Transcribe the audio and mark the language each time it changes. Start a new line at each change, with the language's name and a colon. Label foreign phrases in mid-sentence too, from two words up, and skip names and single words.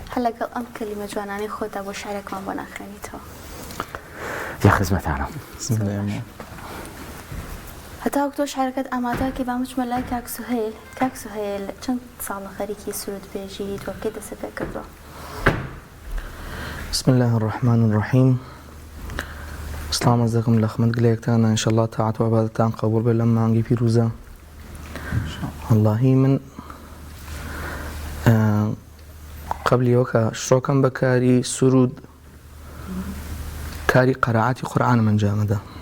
Central Kurdish: هەر لەگەڵ ئەم کەلیمە جوانانەی خۆتا بۆ شارێکمان بۆ ناخوێنیتەوە. یا خزمەتانە. هەتا وەک تۆ شارەکەت ئامادەکەی با بچمە لای کاک سوهەیل. کاک سوهەیل چەند ساڵە خەریکی سروود بێژیت و کەی دەست پێ کردووە؟
Arabic: بسم الله الرحمن الرحیم.
Central Kurdish: سلام عرض دەکەم لە خزمەت گلەیەکتانە، ئینشەڵڵا تاعەت و عیبادەتتان قبوڵ بێت لەم مانگی پیرۆزە. واللهی من قبلی ئەوە کە شڕۆکەم بە کاری سروود، کاری قەرائەتی قورئانم ئەنجامەدا.